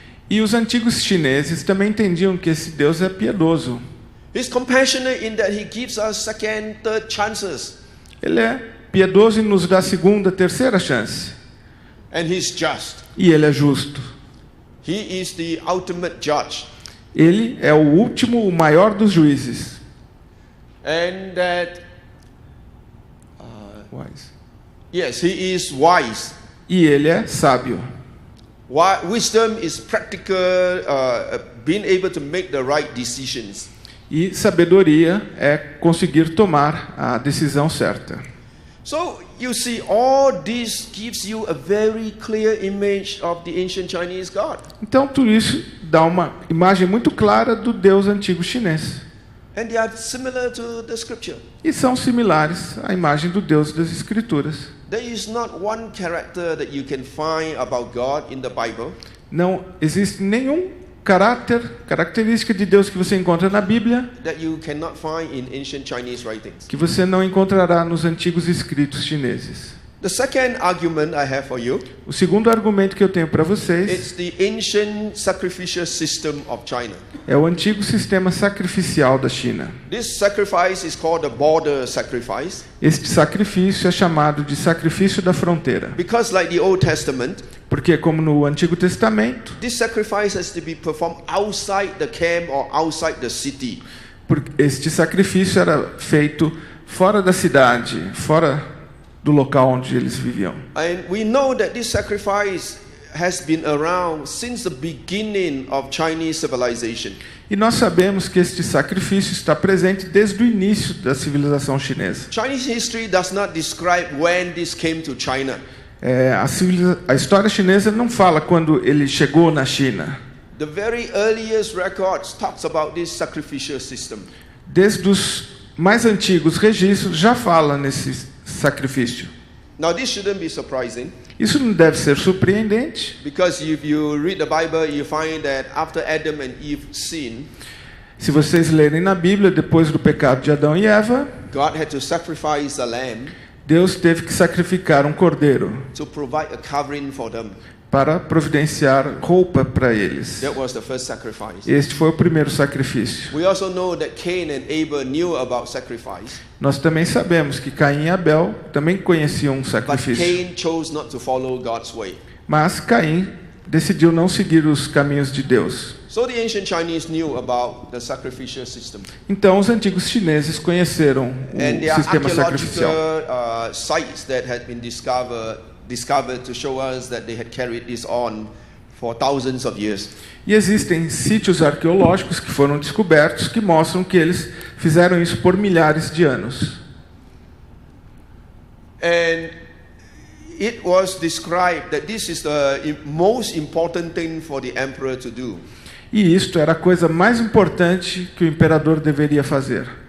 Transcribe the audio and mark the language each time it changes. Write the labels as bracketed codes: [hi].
[pt] E os antigos chineses também entendiam que esse Deus é piedoso. [en] He's compassionate in that He gives us second, third chances. [pt] Ele é piedoso e nos dá segunda, terceira chance. [en] And He's just. [pt] E Ele é justo. [en] He is the ultimate judge. [pt] Ele é o último, o maior dos juízes. [en] And that, Wise. yes, He is wise. [pt] E Ele é sábio. [en] Wisdom is practical, being able to make the right decisions. [pt] E sabedoria é conseguir tomar a decisão certa. [en] So you see, all this gives you a very clear image of the ancient Chinese God. [pt] Então tudo isso dá uma imagem muito clara do Deus antigo chinês. [en] And they are similar to the scripture. [pt] E são similares à imagem do Deus das Escrituras. [en] There is not one character that you can find about God in the Bible [pt] Não existe nenhum característica de Deus que você encontra na Bíblia [en] that you cannot find in ancient Chinese writings. [pt] que você não encontrará nos antigos escritos chineses. [en] The second argument I have for you, [pt] O segundo argumento que eu tenho para vocês [en] it's the ancient sacrificial system of China. [pt] é o antigo sistema sacrificial da China. [en] This sacrifice is called the border sacrifice [pt] Este sacrifício é chamado de sacrifício da fronteira, [en] because, like the Old Testament, [pt] porque como no Antigo Testamento, [en] this sacrifice has to be performed outside the camp or outside the city. [pt] este sacrifício era feito fora da cidade, fora do local onde eles viviam. [en] And we know that this sacrifice has been around since the beginning of Chinese civilization. [pt] E nós sabemos que este sacrifício está presente desde o início da civilização chinesa. [en] Chinese history does not describe when this came to China. [pt] A história chinesa não fala quando ele chegou na China. [en] The very earliest records talks about this sacrificial system. [pt] Desde os mais antigos registros já fala nesse sacrifício. [en] Now this shouldn't be surprising, [pt] Isso não deve ser surpreendente, [en] because if you read the Bible, you find that after Adam and Eve sinned, [pt] se vocês lerem na Bíblia, depois do pecado de Adão e Eva, [en] God had to sacrifice a lamb [pt] Deus teve que sacrificar um cordeiro [en] to provide a covering for them. [pt] para providenciar roupa para eles. [en] That was the first sacrifice. [pt] Este foi o primeiro sacrifício. [en] We also know that Cain and Abel knew about sacrifice, [pt] Nós também sabemos que Caim e Abel também conheciam um [en] but [pt] sacrifício. [en] Cain chose not to follow God's way. [pt] Mas Caim decidiu não seguir os caminhos de Deus. [en] So the ancient Chinese knew about the sacrificial system. [pt] Então os antigos chineses conheceram [en] And there [pt] o [en] are [pt] sistema [en] archaeological [pt] sacrificial. [en] sites that had been discovered to show us that they had carried this on for thousands of years. [pt] E existem sítios arqueológicos que foram descobertos que mostram que eles fizeram isso por milhares de anos. [en] And it was described that this is the most important thing for the emperor to do. [pt] E isto era a coisa mais importante que o imperador deveria fazer.